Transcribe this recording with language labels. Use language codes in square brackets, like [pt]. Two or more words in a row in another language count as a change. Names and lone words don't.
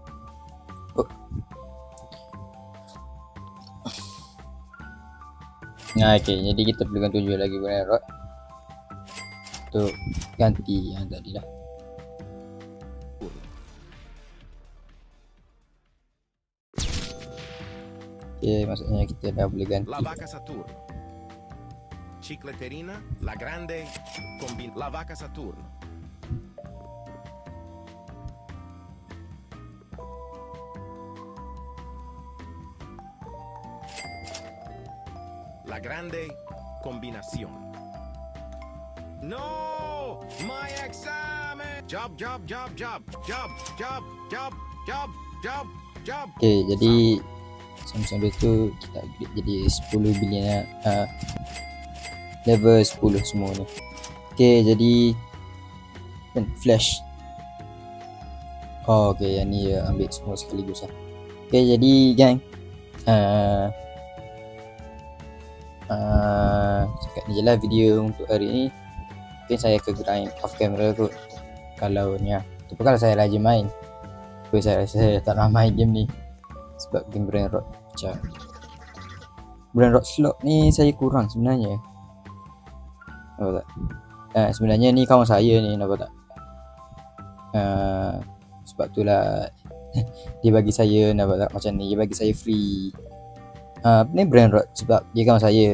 [ms] Okay, jadi kita perlukan 7 lagi brain rot untuk ganti yang tadi lah. Okay, maksudnya kita dah boleh ganti. Lavaca Saturno. Chicleterina, la grande Lavaca Saturno. La grande combinación. [en] No! My examen! [ms] Job. Job. Okay, jadi sambil tu kita upgrade jadi 10 bilion level 10 semua ni. Okay, jadi flash. Oh, okay, yang ni ambil semua sekaligus lah. Okay, jadi gang, cakap ni je lah video untuk hari ni. Mungkin saya ke [en] grind off camera [ms] kot kalau ni lah. Tu pun kalau saya rajin main. Tapi saya rasa tak nak main game ni sebab game Brain Rot pecah. Brain Rot slot ni saya kurang sebenarnya. Nampak tak? Sebenarnya ni kawan saya ni, nampak tak? Sebab tu lah dia bagi saya, nampak tak macam ni, dia bagi saya free ni Brain Rot sebab dia kawan saya.